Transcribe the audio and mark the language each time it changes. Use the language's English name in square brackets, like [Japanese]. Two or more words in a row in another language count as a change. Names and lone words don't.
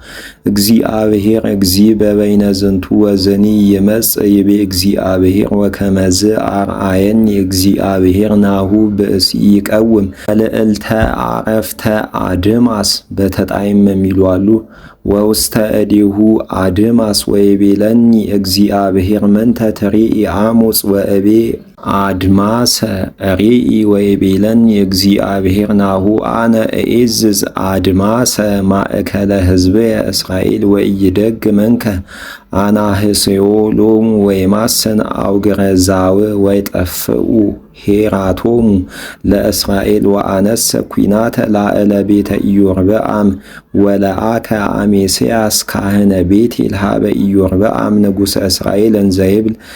[Geez] እግዚአብሔር እግዚ በበይነ ዝንቱ ወዝኒ ይመጽእ ይቤ እግዚአብሔር ወከመዝ አርአየኒ እግዚአብሔር ናሁ ብእሲ ይቀውም ልዕልተ አረፍተ አድማስ [Amharic] በተጣይም የሚሉ አሉ። [Geez] ወውስተ እዴሁ አድማስ ወይቤለኒ እግዚአብሔር መንተ ትሬኢ አሞጽ ወእቤ አድማሰ ሬኢ ወይቤለኒ እግዚአብሔር ናሁ አነ እዔዝዝ አድማሰ ማእከለ ሕዝብየ እስራኤል ወኢይደግ መንከ አናህስዮ ሎሙ ወይማስን አውግረዛው ወይጠፍኡ ሄራቶሙ ለእስራኤል ወአነሰ ኩናተ ላዕለ ቤተ ኢዮርብዓም ወለአከ አሜስያስ ካህነ ቤቴል ሀበ ኢዮርብዓም ንጉሠ እስራኤል እንዘይብል